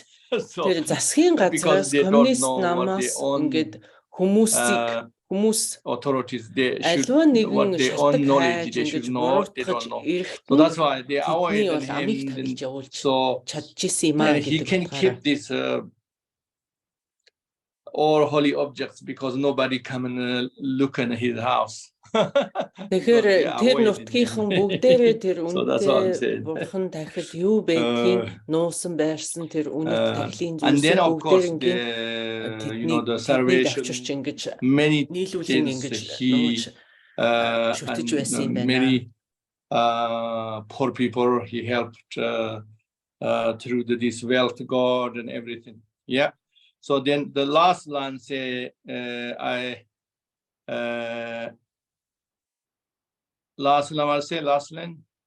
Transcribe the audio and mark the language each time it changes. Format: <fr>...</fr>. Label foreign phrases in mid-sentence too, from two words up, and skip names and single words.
<en>So, because they don't know what their own authorities, they should, what their own knowledge, they should know, they don't know. So that's why they avoid him. So he can keep this all holy objects because nobody come and look in his house.</en> <mn>Тэгэхээр тэр нутгийнхан бүгдээрээ тэр үнэтэй бурхан тахил юу байдгийг нуусан байрсан тэр үнэт тахилын зүйлсээ бүгдээрээ</mn> <en>the salvation, many things he and many poor people he helped through this wealth God and everything. Yeah. So then the last line say last line say last line.</en>